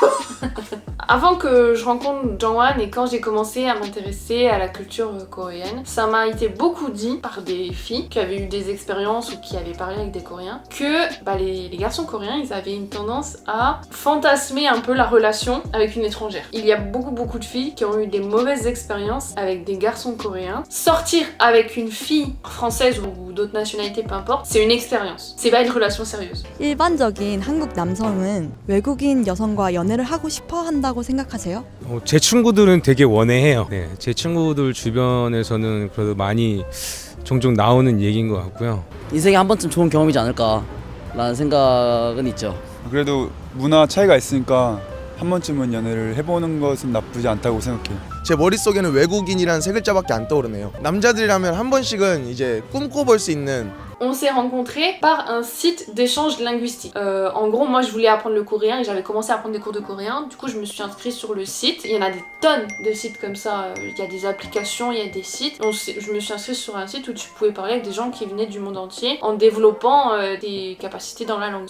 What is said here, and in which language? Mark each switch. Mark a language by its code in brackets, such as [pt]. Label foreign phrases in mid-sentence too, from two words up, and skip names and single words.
[fr] Avant que je rencontre Jongwon et quand j'ai commencé à m'intéresser à la culture coréenne, ça m'a été beaucoup dit par des filles qui avaient eu des expériences ou qui avaient parlé avec des Coréens que les garçons coréens, ils avaient une tendance à fantasmer un peu la relation avec une étrangère. Il y a beaucoup de filles qui ont eu des mauvaises expériences avec des garçons coréens. Sortir avec une fille française ou d'autres nationalités, peu importe, c'est une expérience. C'est pas une relation sérieuse. [ko] 일반적인 한국 남성은 외국인 여성과 연애를 하고 싶어 한다고 생각하세요? 제 친구들은 되게 원해해요. 네, 제 친구들 주변에서는 그래도 많이 종종 나오는 얘기인 것 같고요. 인생에 한 번쯤 좋은 경험이지 않을까라는 생각은 있죠. 그래도 문화 차이가 있으니까 한 번쯤은 연애를 해보는 것은 나쁘지 않다고 생각해요. 제 머릿속에는 외국인이라는 세 글자밖에 안 떠오르네요. 남자들이라면 한 번씩은 이제 꿈꿔볼 수 있는. [fr] On s'est rencontrés par un site d'échange linguistique. En gros, moi je voulais apprendre le coréen et j'avais commencé à prendre des cours de coréen. Du coup, je me suis inscrite sur le site. Il y en a des tonnes de sites comme ça. Il y a des applications, il y a des sites. Donc, je me suis inscrite sur un site où tu pouvais parler avec des gens qui venaient du monde entier en développant tes capacités dans la langue.